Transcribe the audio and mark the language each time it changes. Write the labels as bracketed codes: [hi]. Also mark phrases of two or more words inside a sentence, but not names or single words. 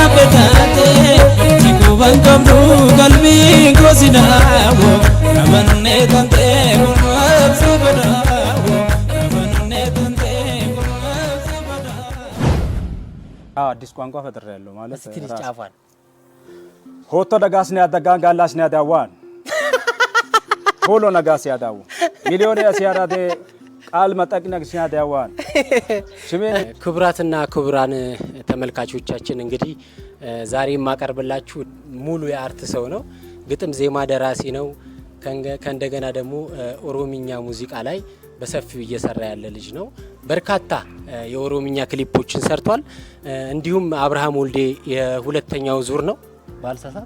[am] petate jikuban kamdu kalbi gosinawo amanne tante gumabsabadawo amanne tante gumabsabadawo አዲስ ቋንቋ ፈጥሬያለሁ ማለት እስቲ ልጫፋን ሆቶ ደጋስነ ያደጋ ጋላስነ ያዳዋን ሆሎ ነጋስ ያዳው ሚሊዮን ያሲያራደ ቃል መጠቅነቅ ሲያዳዋን ክቡራትና ክቡራን ተመልካቾቻችን እንግዲህ ዛሬ የማቀርብላችሁ ሙሉ የአርት ሰው ነው። ግጥም ዜማ ደራሲ ነው። ከእንደገና ደግሞ ኦሮምኛ ሙዚቃ ላይ በሰፊው እየሰራ ያለ ልጅ ነው። በርካታ የኦሮምኛ ክሊፖችን ሰርቷል። እንዲሁም አብርሃም ወልዴ የሁለተኛው ዙር ነው ባልሳሳት